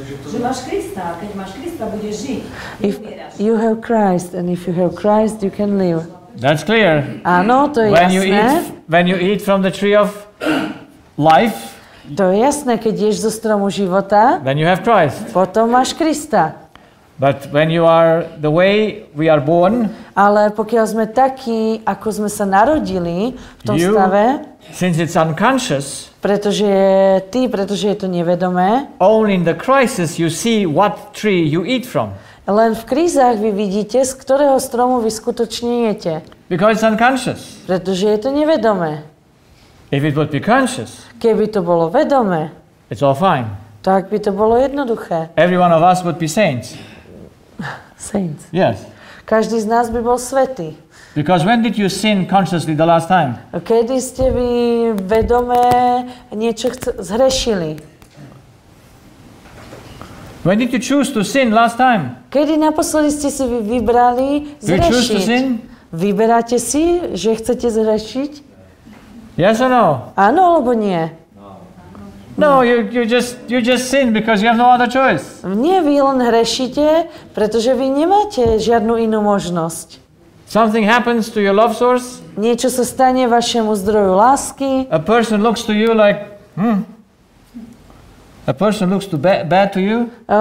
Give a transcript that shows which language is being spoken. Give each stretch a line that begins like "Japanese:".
Slovak: Že máš Krista, keď máš Krista, budeš žiť.
English: If you have Christ, and if you have Christ, you can live. That's clear.
Slovak: Áno, to je jasné.
English: When you eat from the tree of life,
Slovak: To je jasné, keď ješ zo stromu života,
English: then you have Christ.
Slovak: potom máš Krista.
English: But when you are the way we are born,
Slovak: Ale pokiaľ sme takí, ako sme sa narodili v tom
English: You-
Slovak: stave,
English: since it's unconscious,
Slovak: pretože je to nevedomé,
English: only in the crisis you see what tree you eat from.
Slovak: len v krízach vy vidíte, z ktorého stromu vy skutočne jete.
English: Because it's unconscious.
Slovak: Pretože je to nevedomé.
English: If it would be conscious,
Slovak: Keby to bolo vedomé,
English: it's all fine.
Slovak: tak by to bolo jednoduché.
English: Every one of us would be saints. Saints. Yes.
Slovak: Každý z nás by bol svätý.
English: Because when did you sin consciously the last time?
Slovak: Kedy ste vy vedomé niečo zhrešili?
English: When did you choose to sin last time?
Slovak: Kedy naposledy ste si vy vybrali
English: Do you choose to sin?
Slovak: Vyberáte si, že chcete zhrešiť?
English: Yes or no?
Slovak: Áno alebo nie?
English: No, you just sin because you have no other choice.
Slovak: Nie, vy len hrešíte, pretože vy nemáte žiadnu inú možnosť.
English: Something happens to your love source.
Slovak: Niečo sa stane vašemu zdroju lásky.
English: A person looks to you like, A person looks bad to you.